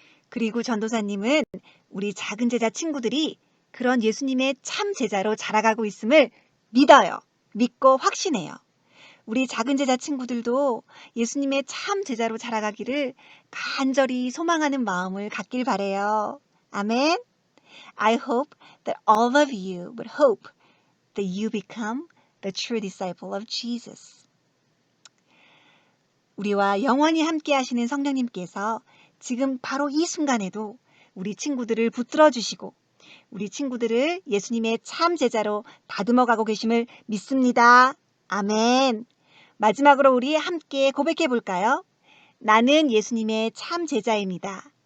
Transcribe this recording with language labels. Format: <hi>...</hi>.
<ko>그리고 전도사님은 우리 작은 제자 친구들이 그런 예수님의 참 제자로 자라가고 있음을 믿어요. 믿고 확신해요. 우리 작은 제자 친구들도 예수님의 참 제자로 자라가기를 간절히 소망하는 마음을 갖길 바래요. 아멘.</ko> <en>I hope that all of you would hope that you become the true disciple of Jesus.</en> <ko>우리와 영원히 함께 하시는 성령님께서 지금 바로 이 순간에도 우리 친구들을 붙들어 주시고 우리 친구들을 예수님의 참 제자로 다듬어 가고 계심을 믿습니다. 아멘. 마지막으로 우리 함께 고백해 볼까요? 나는 예수님의 참 제자입니다.</ko>